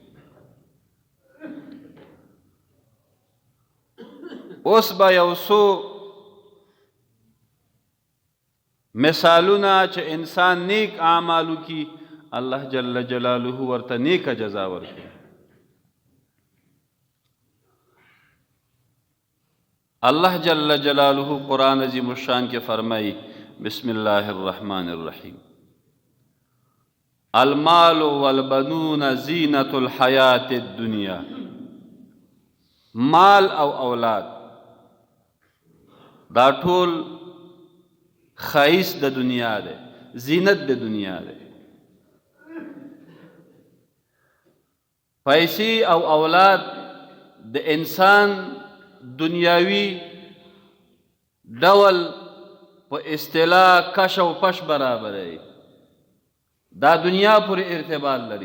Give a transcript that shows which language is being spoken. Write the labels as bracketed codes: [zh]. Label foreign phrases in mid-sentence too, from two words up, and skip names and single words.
[ps] اوس به یو څو مثالونه چې انسان نیک اعمالو کی [ar] الله جل جلاله [ps] ورته نیکه جزا ورکوي. [ar] الله جل جلاله قرآن عظیم الشان [ps] کے فرمائی [ar] بسم اللہ الرحمن الرحیم المال والبنون زینت الحیات الدنیا. [ps] مال او اولاد دا ټول ښایست د دنیا دی، زینت د دنیا دی. پیسې او اولاد د انسان دنیاوی ډول په اصطلاح کش او پش برابر دی، دا دنیا پورې ارتباط لري.